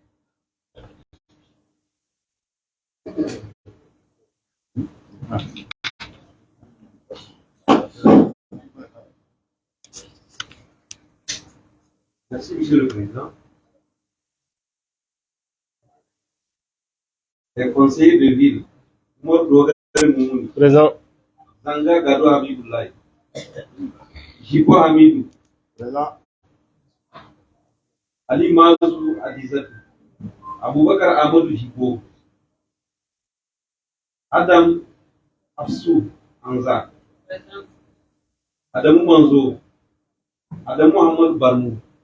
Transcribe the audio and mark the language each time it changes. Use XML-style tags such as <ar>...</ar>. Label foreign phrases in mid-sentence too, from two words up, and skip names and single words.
<fr>Merci, Monsieur le Président. Les conseillers de ville, Présent. Zanga Gado Habiboulaye, Jipo Hamidou, Présent. Ali Mazou Adizatou, Aboubakar Amadou Jipo, Adam Afsou Anza, Adamou Manzo, Adamou Ahmad Barmou,</fr>